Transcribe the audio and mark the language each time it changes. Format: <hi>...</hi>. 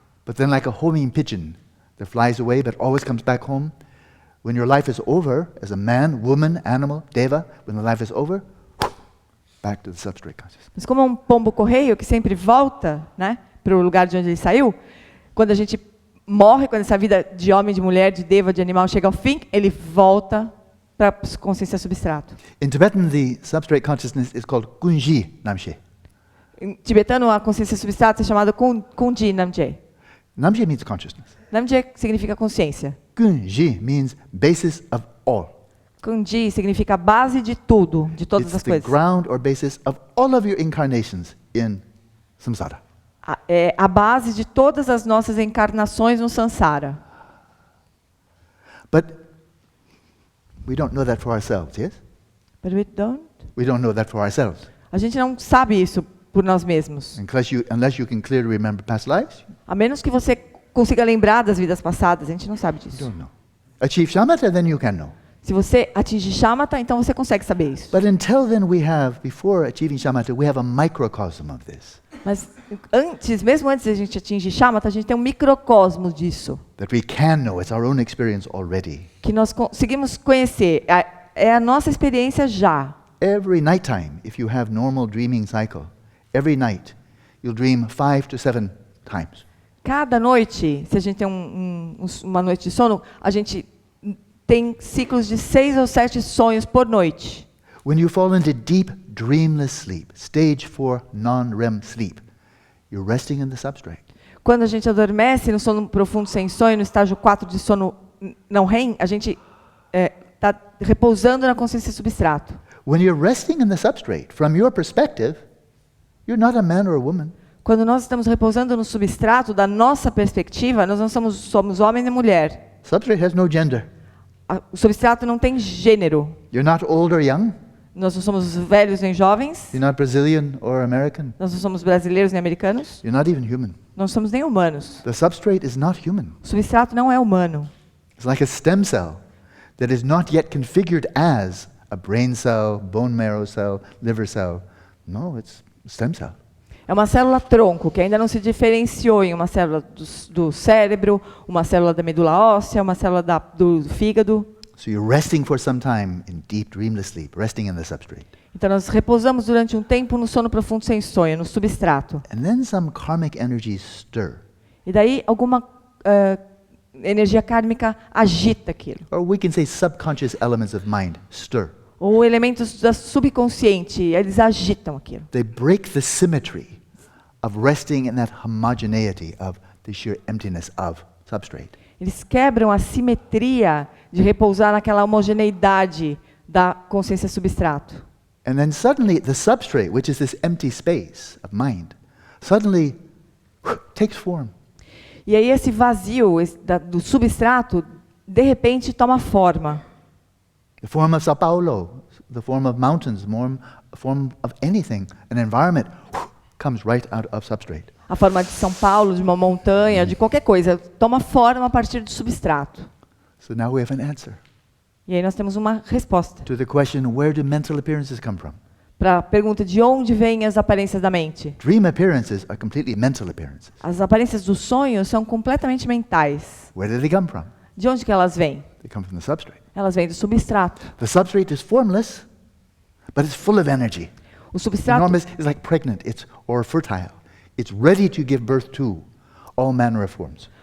<en>But then like a homing pigeon that flies away but always comes back home, when your life is over, as a man, woman, animal, deva, when the life is over, back to the substrate consciousness.</en> <pt>Mas como um pombo correio que sempre volta, né, para o lugar de onde ele saiu, quando a gente morre, quando essa vida de homem, de mulher, de deva, de animal chega ao fim, ele volta para a consciência substrato.</pt> <en>In Tibetan, the substrate consciousness is called Kunji Namshe.</en> <pt>Em tibetano, a consciência substrato é chamada Kunji Namje.</pt> <en>Namshe means consciousness.</en> <pt>Namje significa consciência.</pt> <en>Kunji means basis of all.</en> <pt>Kunji significa base de tudo, de todas</pt> <en>It's as the</en> <pt>coisas.</pt> <en>ground or basis of all of your incarnations in samsara.</en> <pt>É a base de todas as nossas encarnações no samsara.</pt> <en>But we don't know that for ourselves, yes? But we don't. We don't know that for ourselves.</en> <pt>A gente não sabe isso por nós mesmos.</pt> <en>Unless you can clearly remember past lives,</en> <pt>A menos que você consiga lembrar das vidas passadas, a gente não sabe</pt> <en>you</en> <pt>disso.</pt> <en>don't know. Achieve shamatha, then you can know.</en> <pt>Se você atingir shamatha, então você consegue saber isso.</pt> <en>But until then before achieving shamatha, we have a microcosm of this.</en> <pt>Mas mesmo antes de a gente atingir shamatha, a gente tem um microcosmo disso.</pt> <en>That we can know, it's our own experience already.</en> <pt>Que nós conseguimos conhecer. É a nossa experiência já.</pt> <en>Every nighttime, if you have normal dreaming cycle, every night you'll dream 5 to 7 times.</en> <pt>Cada noite, se a gente tem uma noite de sono, a gente tem ciclos de 6 ou 7 sonhos por noite.</pt> <en>When you fall into deep dreamless sleep, stage 4 non-REM sleep, you're resting in the substrate.</en> <pt>Quando a gente adormece no sono profundo sem sonho, no estágio 4 de sono não REM, a gente está repousando na consciência substrato.</pt> <en>When you're resting in the substrate, from your perspective, you're not a man or a woman.</en> <pt>Quando nós estamos repousando no substrato, da nossa perspectiva, nós não somos homem e mulher.</pt> <en>Substrate has no gender.</en> <pt>O substrato não tem gênero.</pt> <en>You're not old or young.</en> <pt>Nós não somos velhos nem jovens.</pt> <en>You're not Brazilian or American.</en> <pt>Nós não somos brasileiros nem americanos.</pt> <en>You're not even human.</en> <pt>Não somos nem humanos.</pt> <en>The substrate is not human.</en> <pt>O substrato não é humano.</pt> <en>It's like a stem cell that is not yet configured as a brain cell, bone marrow cell, liver cell. No, it's a stem cell.</en> <pt>É uma célula tronco que ainda não se diferenciou em uma célula do cérebro, uma célula da medula óssea, uma célula do fígado.</pt> <en>So you're resting for some time in deep dreamless sleep, resting in the substrate.</en> <pt>Então nós repousamos durante um tempo no sono profundo sem sonho, no substrato.</pt> <en>And then some karmic energies stir.</en> <pt>E daí alguma energia kármica agita aquilo.</pt> <en>Or we can say subconscious elements of mind stir.</en> <pt>Ou elementos da subconsciente, eles agitam aquilo.</pt> <en>They break the symmetry of resting in that homogeneity of the sheer emptiness of substrate.</en> <pt>Eles quebram a simetria de repousar naquela homogeneidade da consciência substrato.</pt> <en>And then suddenly the substrate, which is this empty space of mind, suddenly takes form.</en> <pt>E aí esse vazio do substrato, de repente, toma forma.</pt> <en>The form of Sao Paulo, the form of mountains, the form of anything, an environment comes right out of substrate.</en> <pt>A forma de São Paulo, de uma montanha, de qualquer coisa, toma forma a partir do substrato.</pt> <en>So now we have an answer</en> <pt>E aí nós temos uma resposta</pt> <en>to the question, where do mental appearances come from?</en> <pt>para a pergunta de onde vêm as aparências da mente.</pt> <en>Dream appearances are completely mental appearances.</en> <pt>As aparências dos sonhos são completamente mentais.</pt> <en>Where do they come from?</en> <pt>De onde que elas vêm?</pt> <en>They come from the substrate.</en> <pt>Elas vêm do substrato.</pt> <en>The substrate is formless, but it's full of energy.</en> <pt>O substrato,</pt> <en>Enormous is like pregnant, or fertile. It's ready to give birth to all manner of forms.</en>